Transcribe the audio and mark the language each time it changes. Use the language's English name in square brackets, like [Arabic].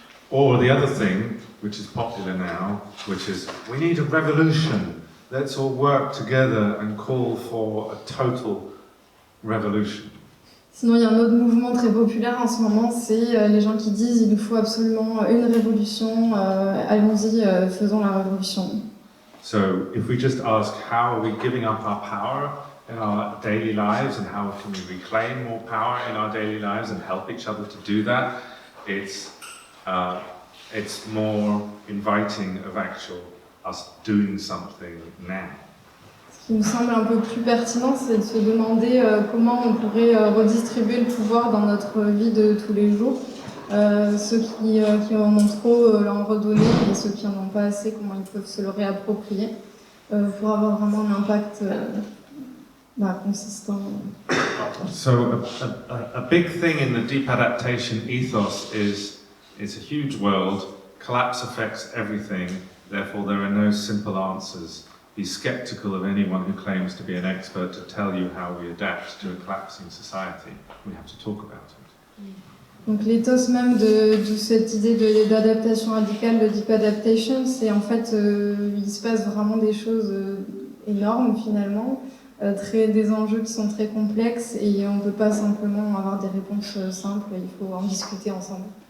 [English] Or the other thing, which is popular now, which is we need a revolution. Let's all work together and call for a total revolution. [French] Sinon, il y a un autre mouvement très populaire en ce moment, c'est les gens qui disent il nous faut absolument une révolution, allons-y, faisons la révolution. [English] So if we just ask how are we giving up our power in our daily lives and how can we reclaim more power in our daily lives and help each other to do that, it's more inviting of actual us doing something now. [French] Ce qui nous semble un peu plus pertinent, c'est de se demander comment on pourrait redistribuer le pouvoir dans notre vie de tous les jours. Ceux qui en ont trop l'en redonner et ceux qui en ont pas assez, comment ils peuvent se le réapproprier pour avoir vraiment un impact consistant. [English] So a big thing in the deep adaptation ethos is it's a huge world, collapse affects everything, therefore there are no simple answers. be skeptical of anyone who claims to be an expert to tell you how we adapt to a collapsing society. We have to talk about it. [French] Donc l'éthos même de cette idée d'adaptation radicale, de deep adaptation, c'est en fait, il se passe vraiment des choses énormes finalement, des enjeux qui sont très complexes et on ne peut pas simplement avoir des réponses simples, il faut en discuter ensemble.